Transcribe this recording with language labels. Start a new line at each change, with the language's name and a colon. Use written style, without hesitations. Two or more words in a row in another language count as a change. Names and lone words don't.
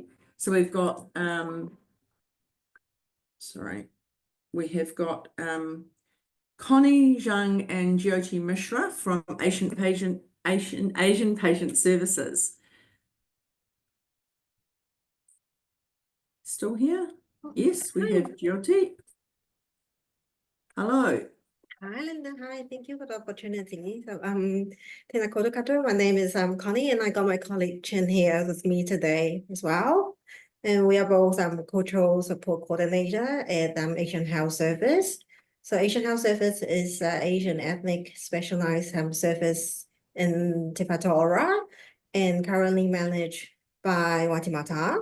English: So we've got, we have got Connie Zhang and Jyoti Mishra from Asian Patient Services. Still here? Yes, we have Jyoti. Hello. Hi, Linda. Hi, thank you for the opportunity. So,
Māori: tēnā koutou katoa.
English: My name is Connie, and I got my colleague Chen here with me today as well. And we are both cultural support coordinator at Asian Health Service. So Asian Health Service is Asian ethnic specialized service in Te Whatu Ora, and currently managed by Waitemata.